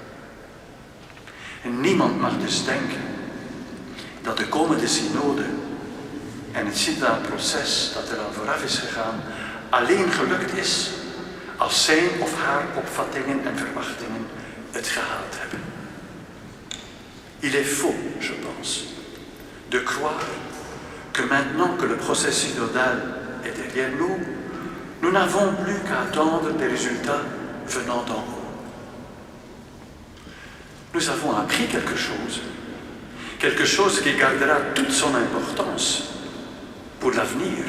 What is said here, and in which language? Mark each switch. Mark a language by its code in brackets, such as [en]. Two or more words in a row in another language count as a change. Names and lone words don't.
[nl] En niemand mag dus denken dat de komende synode en het synodaal proces dat er aan vooraf is gegaan alleen gelukt is als zijn of haar opvattingen en verwachtingen het gehaald hebben. [fr] Il est faux, je pense, de croire que maintenant que le procès synodal est derrière nous, nous n'avons plus qu'à attendre des résultats venant d'en haut. Nous avons appris quelque chose qui gardera toute son importance pour l'avenir.